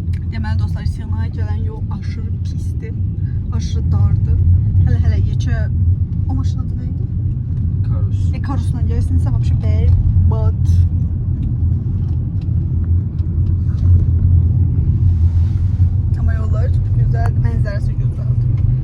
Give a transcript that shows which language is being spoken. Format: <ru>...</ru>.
<az>Deməli dostlar, Sırnağa gələn yol aşırı pisdir, aşırı dardır. Hələ yekə o maşın adı nə idi? Karus. Karusla gəlsinizsə вообще berbat.</az> <tr>Ama yolları çok güzel,</tr> <az>mənzərəsi gözəldir.</az>